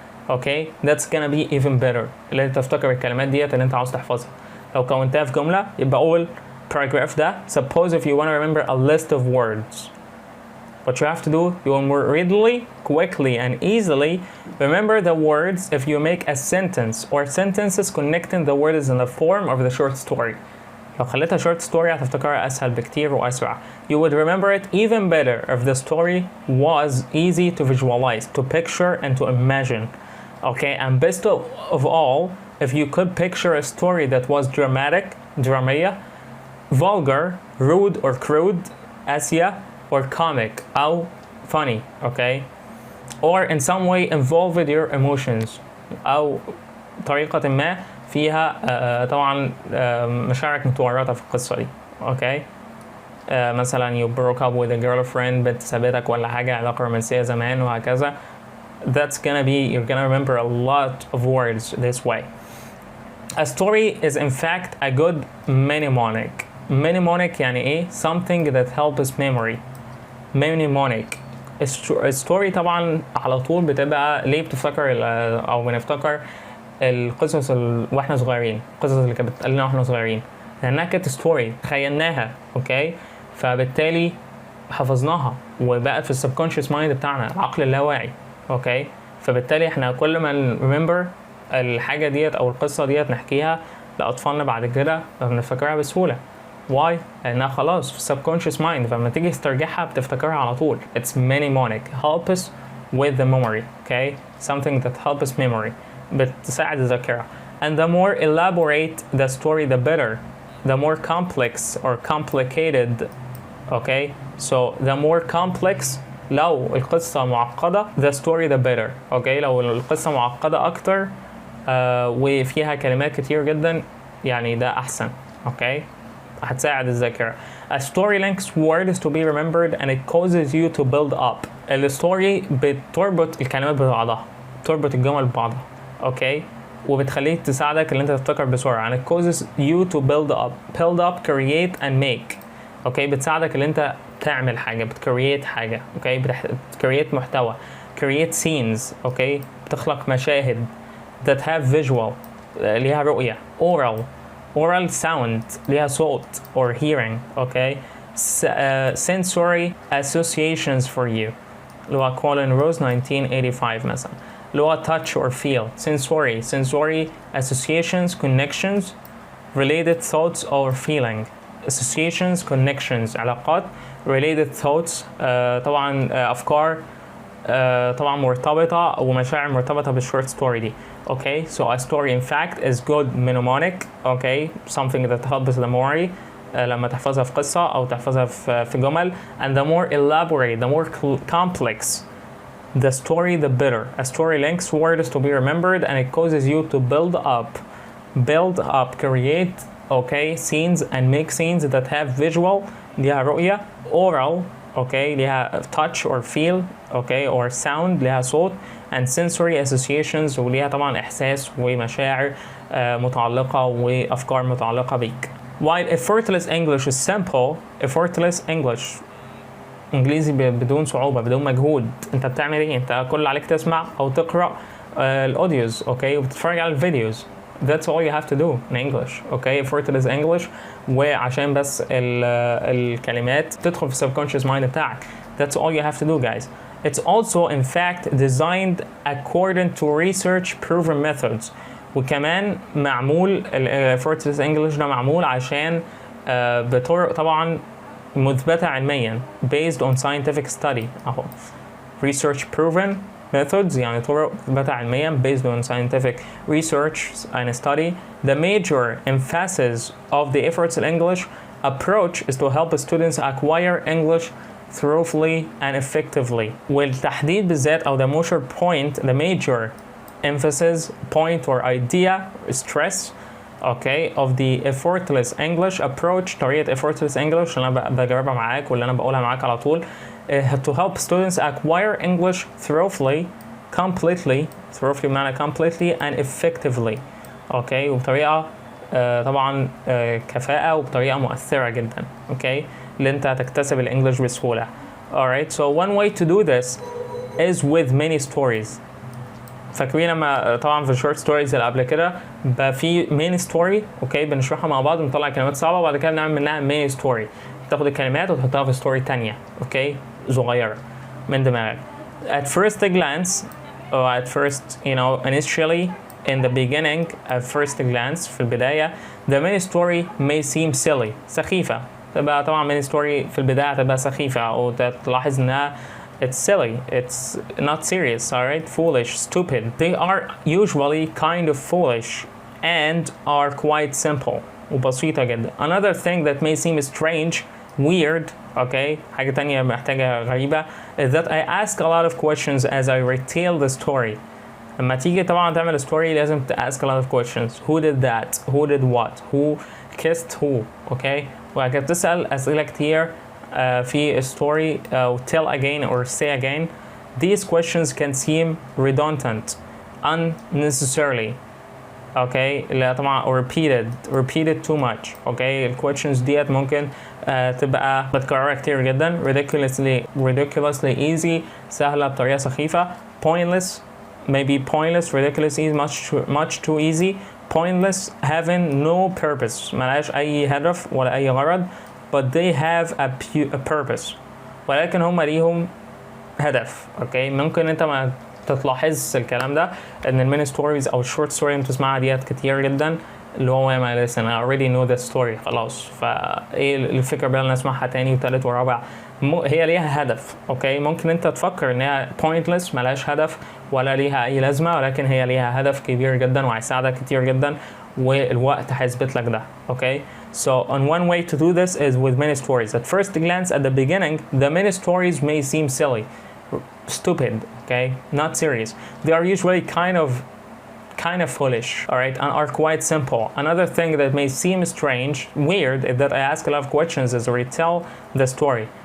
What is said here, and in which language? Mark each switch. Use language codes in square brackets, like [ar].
[en] Okay, that's gonna be even better. [ar] اللي انت تفتكر الكلمات ديت اللي انت عاوز تحفظها. لو كونتها في جملة يبقى أول paragraph ده. [en] Suppose if you want to remember a list of words. What you have to do, you will more readily, quickly and easily remember the words if you make a sentence or sentences connecting the words in the form of the short story. [ar] لو خليتها short story هتفتكرها أسهل بكتير وأسرع. [en] You would remember it even better if the story was easy to visualize, to picture and to imagine. Okay, and best of all, if you could picture a story that was dramatic, vulgar, rude or crude, قاسية, or comic, [ar] أو [en] funny, okay, or in some way involved your emotions, أو [ar] بطريقة ما فيها طبعا مشاعرك متورطة في القصة دي. اوكي مثلا [en] you broke up with a girlfriend، [ar] بنت سابتك ولا حاجة، علاقة رومانسية زمان وهكذا. [en] That's gonna be, you're gonna remember a lot of words this way. A story is in fact a good mnemonic. Mnemonic [ar] يعني ايه؟ [en] something that helps memory. [ar] mnemonic. الستوري طبعا على طول بتبقى ليه بتفتكر او بنفتكر القصص واحنا صغيرين، القصص اللي كانت بتتقال لنا واحنا صغيرين، لانها كانت ستوري تخيلناها. اوكي فبالتالي حفظناها وبقت في السبكونشس مايند بتاعنا، العقل اللاواعي. اوكي فبالتالي احنا كل ما نريمبر الحاجه ديت او القصه ديت نحكيها لاطفالنا بعد كده بنفتكرها بسهوله. واي؟ لانها خلاص في السبكونشس مايند، فلما تيجي تسترجعها بتفتكرها على طول. [en] It's mnemonic, help us with the memory. Okay, something that helps memory، [ar] بتساعد الذاكره. [en] And the more elaborate the story the better, the more complex or complicated. Okay, so the more complex، [ar] لو القصة معقدة [en] the story the better. [ar] اوكي لو القصة معقدة اكتر وفيها كلمات كتير جدا يعني ده احسن. اوكي هتساعد الذاكرة. [en] A story links words to be remembered and it causes you to build up. [ar] الستوري بتربط الكلمات ببعضها، بتربط الجمل ببعضها. اوكي وبتخليك تساعدك ان انت تفتكر بسرعة. [en] and it causes you to build up create and make. [ar] اوكي بتساعدك ان انت تعمل حاجة، بتكريت حاجة. اوكي بتكريت محتوى، [en] create scenes. [ar] اوكي بتخلق مشاهد [en] that have visual [ar] ليها رؤية. [en] oral sound [ar] ليها صوت [en] or hearing. [ar] اوكي [en] sensory associations for you [ar] اللي هو كولين روز 1985 مثلا، اللي هو [en] touch or feel. sensory associations, connections, related thoughts or feeling. associations, connections [ar] علاقات، [en] related thoughts [ar] طبعا أفكار طبعا مرتبطة ومشاعر مرتبطة بالشورت ستوري دي. [en] Okay, so a story in fact is good mnemonic. Okay, something that helps the memory [ar] لما تحفظها في قصة أو تحفظها في جمل. [en] And the more elaborate, the more complex the story, the better. A story links words to be remembered and it causes you to build up, create okay scenes and make scenes that have visual [ar] ليها رؤية. [en] oral okay [ar] ليها [en] touch or feel okay or sound [ar] ليها صوت. [en] and sensory associations [ar] وليها طبعا إحساس ومشاعر متعلقة وأفكار متعلقة بيك. [en] while effortless English is simple, effortless English [ar] إنجليزي بدون صعوبة بدون مجهود. أنت بتعمل إيه؟ أنت كل اللي عليك تسمع أو تقرأ الأوديوز أوكي وبتتفرج على الفيديوز. [en] That's all you have to do in English. [ar] Okay, effortless English وعشان بس الكلمات تدخل في [en] subconscious mind [ar] بتاعك. [en] That's all you have to do guys. It's also in fact designed according to research proven methods. [ar] وكمان معمول effortless English ده معمول عشان بطرق طبعا مثبتة علميا [en] based on scientific study. [ar] أهو [en] research proven methods [ar] يعني طرق مثبتة علميا [en] based on scientific research and study. The major emphasis of the effortless English approach is to help students acquire English thoroughly and effectively. [ar] والتحديد بالذات أو [en] the major point, the major emphasis point or idea stress okay of the effortless English approach. [ar] طريقة effortless English اللي أنا بجربها معاك واللي أنا بقولها معاك على طول [en] to help students acquire English thoroughly, completely بمعنى completely and effectively. [ar] okay وبطريقة طبعا كفاءة وبطريقة مؤثرة جدا. okay اللي انت تكتسب الانجليش بسهولة. [en] alright so one way to do this is with many stories. [ar] فاكرين لما طبعا في الشورت ستوريز اللي قبل كده بقى في مين ستوري اوكي بنشرحها مع بعض ونطلع كلمات صعبة وبعد كده بنعمل منها مين ستوري، تاخد الكلمات وتحطها في ستوري تانية اوكي صغيرة من دماغك. [en] at first glance or at first you know initially in the beginning at first glance [ar] في البداية [en] the main story may seem silly [ar] سخيفة. تبقى طبعا main story في البداية تبقى سخيفة أو تلاحظ إنها [en] it's silly, it's not serious, alright, foolish, stupid. They are usually kind of foolish and are quite simple [ar] وبسيطة جدا. [en] Another thing that may seem strange, weird, okay, [ar] حاجة تانية محتاجة غريبة [en] is that I ask a lot of questions as I retell the story. [ar] لما تيجي طبعا تعمل ستوري لازم [en] ask a lot of questions. Who did that? Who did what? Who kissed who? [ar] اوكي وبعد كده بتسأل أسئلة كتير في [en] story tell again or say again. These questions can seem redundant unnecessarily. [ar] اوكي لا طبعا [en] repeated too much. [ar] اوكي الكويشنز ديت ممكن تبقى بتكررها كتير جدا. [en] ridiculously easy [ar] سهلة بطريقة سخيفة. [en] ridiculous easy much too easy. pointless having no purpose [ar] ملهاش أي هدف ولا أي غرض. [en] but they have a purpose [ar] ولكن هم ليهم هدف. اوكي ممكن انت ما تلاحظ الكلام ده ان المين ستوريز او الشورت ستوري اللي بتسمعها ديت كتير جدا اللي هو ما [en] listen I already know that story [ar] خلاص فايه الفكره بقى نسمعها تاني وتالت ورابع. هي ليها هدف. اوكي ممكن انت تفكر ان هي pointless ملهاش هدف ولا ليها اي لازمه ولكن هي ليها هدف كبير جدا وهيساعدك كتير جدا والوقت هيثبت لك ده. [en] Okay so on one way to do this is with mini stories. At first glance at the beginning the mini stories may seem silly, stupid, okay, not serious. They are usually kind of foolish, all right, and are quite simple. Another thing that may seem strange, weird, is that I ask a lot of questions as I retell the story.